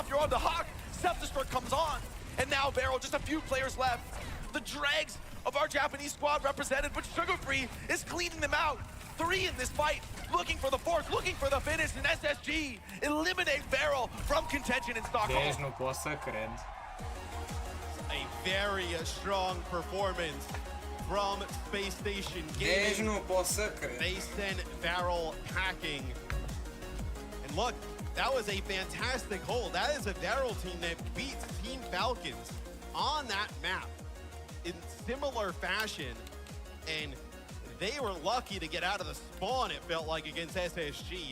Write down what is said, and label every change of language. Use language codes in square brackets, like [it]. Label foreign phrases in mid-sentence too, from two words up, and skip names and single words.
[en] You're on the Hawk, self-destruct comes on, and now Beryl, just a few players left. The dregs of our Japanese squad represented, but Sugar Free is cleaning them out. 3 in this fight, looking for the fourth, looking for the finish, and SSG eliminate Beryl from contention in Stockholm. [ro] Deci nu pot să cred. [en] A very strong performance from Space Station [ro] Deci [en] Gaming. [ro] nu pot să cred. [en] They send Beryl packing. And look, that was a fantastic hold. That is a Beryl team that beats Team Falcons on that map in similar fashion. And they were lucky to get out of the spawn, it felt like, against SSG.